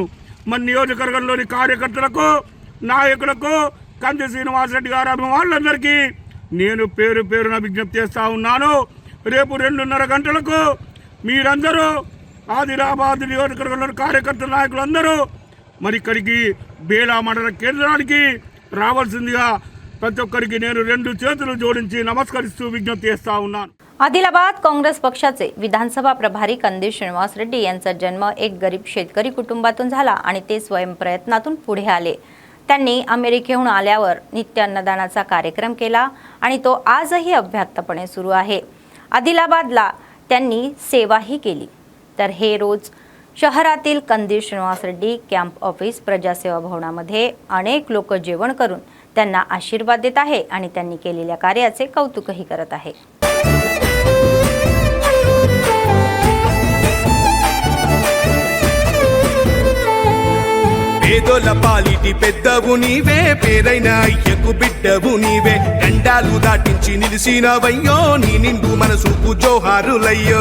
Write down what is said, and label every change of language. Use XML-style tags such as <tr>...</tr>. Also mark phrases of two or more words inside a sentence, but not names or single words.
<te>మన నియోజకవర్గంలోని కార్యకర్తలకు నాయకులకు కంది శ్రీనివాసరెడ్డి గారి అభిమానులందరికీ నేను పేరు పేరున విజ్ఞప్తి చేస్తూ ఉన్నాను. రేపు 2:30 గంటలకు మీరందరూ ఆదిలాబాద్ నియోజకవర్గంలోని కార్యకర్తల నాయకులందరూ మరి ఇక్కడికి బేలా మండల కేంద్రానికి రావాల్సిందిగా ప్రతి ఒక్కరికి నేను 2 చేతులు జోడించి నమస్కరిస్తూ విజ్ఞప్తి చేస్తా ఉన్నాను.</te> <mr>आदिलाबाद काँग्रेस पक्षाचे विधानसभा प्रभारी कंदी श्रीनिवास रेड्डी यांचा जन्म एक गरीब शेतकरी कुटुंबातून झाला आणि ते स्वयंप्रयत्नातून पुढे आले. त्यांनी अमेरिकेहून आल्यावर नित्य अन्नदानाचा कार्यक्रम केला आणि तो आजही अव्याहतपणे सुरू आहे. आदिलाबादला त्यांनी सेवाही केली. तर हे रोज शहरातील कंदी श्रीनिवास रेड्डी</mr> <en>camp office</en> <mr>प्रजासेवा भवनामध्ये अनेक लोक जेवण करून त्यांना आशीर्वाद देत आहे आणि त्यांनी केलेल्या कार्याचे कौतुकही करत आहे.</mr> <te>పేదోల పాలిటి పెద్దవు నీవే పేరైన అయ్యకు బిడ్డవు నీవే గండాలు దాటించి నిలిసినవయ్యో నీ నిండు మనసుకు జోహారులయ్యో</te>